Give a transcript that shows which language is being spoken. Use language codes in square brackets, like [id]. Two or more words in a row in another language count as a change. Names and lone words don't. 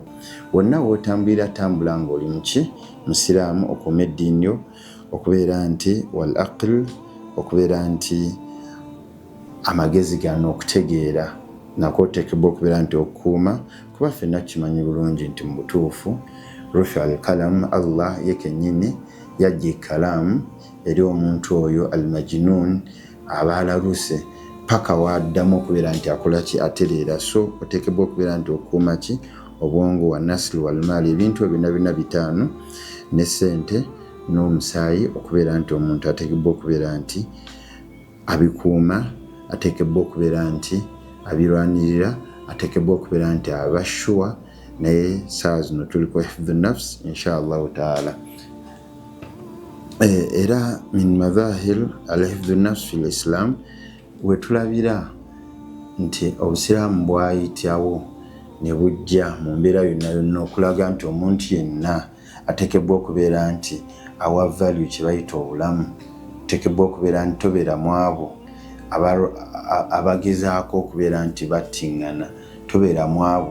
[lg] Wonna wootambulira tambula ng'oli muki musiraamu, okuuma eddiini yo, okubeera nti [ar] والعقل, [lg] okubeera nti amagezi gano okutegeera nako oteekebwa okubeera nti okukuuma, kuba ffenna tukimanyi bulungi nti mu butuufu [ar] رفع القلم, [lg] Allah ye kennyini yajja ekkalaamu eri omuntu oyo al-majnun aba alaluse paka waddamu okubeera nti akola ki, atereera. So oteekebwa okubeera nti okukuuma ki, obwongo [ar] والنسل والمال, [lg] ebintu ebyo byonna bitaano ne ssente n'omusaayi, okubeera nti omuntu ateekebwa okubeera nti abikuuma, ateekebwa okubeera nti abirwanirira, ateekebwa okubeera nti aba sure. Naye saa zino tuli ku [ar] حفظ النفس إن شاء الله تعالى. Era من مظاهر الحفظ النفس في الإسلام, [lg] wetulabira nti obusiraamu bwayitawo ne bujja mu mbeera yonna yonna okulaga nti omuntu yenna ateekebwa okubeera nti awa value kye bayita obulamu. Ateekebwa okubeera nti tobeera mu abo abagezaako okubeera nti battingana, tobeera mu abo.